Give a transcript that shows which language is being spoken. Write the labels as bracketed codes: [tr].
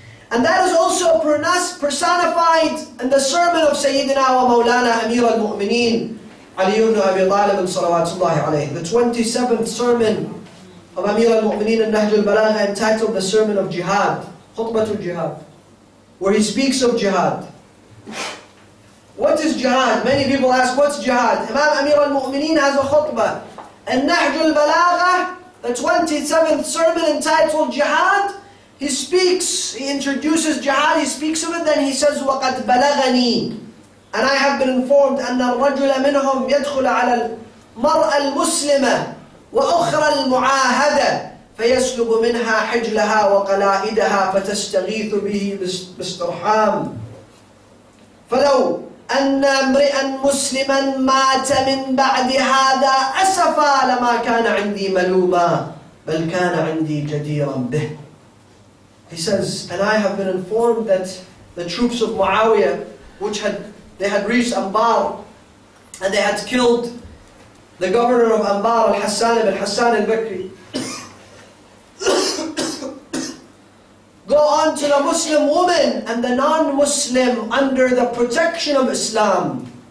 [en] And that is also personified in the sermon of Sayyidina wa Mawlana Amir al-Mu'mineen Ali ibn Abi Talib salawatullahi alayhi. The 27th sermon of Amir al-Mu'mineen in Nahj al-Balagha, entitled the Sermon of Jihad, Khutbatul Jihad, where he speaks of jihad. What is jihad? Many people ask, what's jihad? Imam Amir al-Mu'mineen has a khutbah. In Nahj al-Balagha, the 27th sermon entitled Jihad, he introduces jihad, he speaks of it, then he says, [ar] وَقَدْ بَلَغَنِي, [en] and I have been informed [ar] أَنَّ الرَّجُلَ مِنْهُمْ يَدْخُلَ عَلَى الْمَرْأَ الْمُسْلِمَةِ وَأُخْرَى الْمُعَاهَدَةِ فَيَسْلُبُ مِنْهَا حِجْلَهَا وَقَلَائِدَهَا فَتَسْتَغِيثُ بِهِ بِاسْتِرْحَامٍ فَلَوْ أن امرئا مسلما مات من بعد هذا أسفا لما كان عندي ملوما بل كان عندي جديرا به. [en] He says, and I have been informed that the troops of Muawiyah, they had reached Anbar, and they had killed the governor of Anbar, Al-Hassan ibn Hassan al-Bakri. Go on to the Muslim woman and the non-Muslim under the protection of Islam.